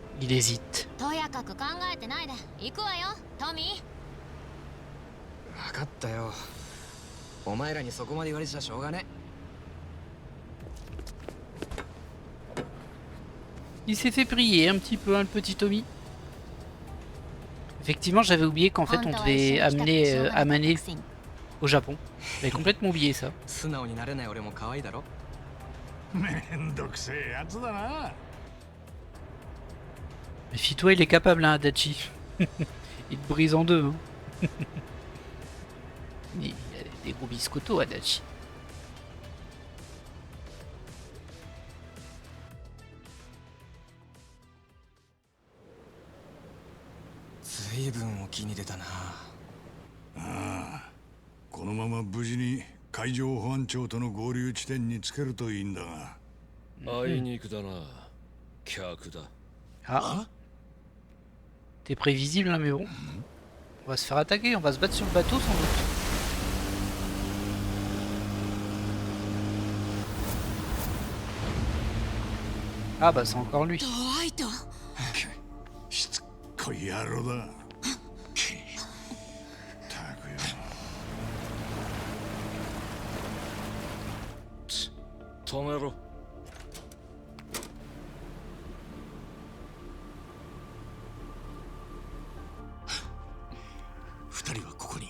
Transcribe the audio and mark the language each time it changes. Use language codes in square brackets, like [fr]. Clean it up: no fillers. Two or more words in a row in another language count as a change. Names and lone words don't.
[fr] Il hésite. [ja] とやかく考えてないで行くわよトミー。分かったよ。お前らにそこまで言われちゃしょうがね。 [fr] Il s'est fait prier un petit peu, hein, le petit Tommy. Effectivement, j'avais oublié qu'en fait, on devait amener Amane au Japon. J'avais complètement oublié ça. [ja] 素直になれない俺も可愛いだろ。めんどくせえやつだな。 [fr] Méfie-toi, il est capable, hein, Adachi. Il te brise en deux. Hein. Il a des gros biscottos, Adachi. [ja] ずいぶん沖に出たな。ああ、このまま無事に海上保安庁との合流地点につけるといいんだが。あいにくだな。客だ。 [fr] Ah. T'es prévisible, hein, mais bon. On va se faire attaquer, on va se battre sur le bateau sans doute. Ah bah c'est encore lui. [ja] しつっこい野郎だ。ったくよ。止めろ。二人はここに。